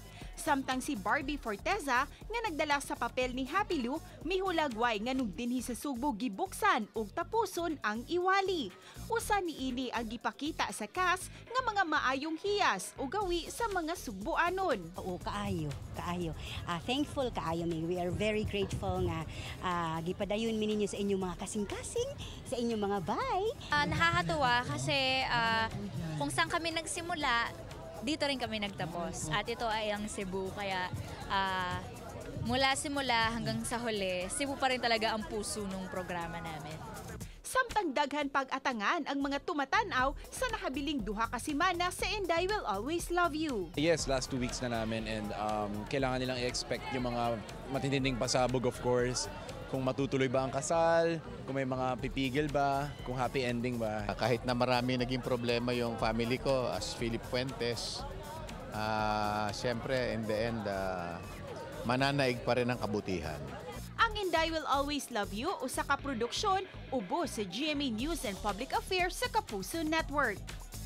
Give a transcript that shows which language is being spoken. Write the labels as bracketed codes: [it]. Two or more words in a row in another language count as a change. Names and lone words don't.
[ceb] Samtang si Barbie Forteza nga nagdala sa papel ni Happy Lou, mihulagway nga nung dinhi sa Sugbo gibuksan ug tapuson ang iwali. Usa niini ang gipakita sa cast nga mga maayong hiyas o gawi sa mga Sugbuanon. Oo, kaayo. Thankful kaayo mi. [en] We are very grateful [ceb] nga gipadayon mi ninyo sa inyong mga kasing-kasing, sa inyong mga bay. [tl] Nakakatuwa kasi kung saan kami nagsimula, dito rin kami nagtapos. At ito ay ang Cebu, kaya mula simula hanggang sa huli, Cebu pa rin talaga ang puso ng programa namin. [ceb] Samtang daghan pag-atangan ang mga tumatanaw sa nakabiling duha ka semana sa Inday Will Always Love You. [tl] Yes, [en] last 2 weeks [tl] na namin and kailangan nilang i-expect yung mga matitinding pasabog [en] of course. [tl] Kung matutuloy ba ang kasal, kung may mga pipigil ba, kung happy ending ba. Kahit na marami naging problema yung family ko as Philip Fuentes, siyempre [en] in the end, [tl] mananaig pa rin ang kabutihan. [ceb] Ang Inday Will Always Love You, usa ka produksyon, ubos sa GMA News and Public Affairs sa Kapuso Network.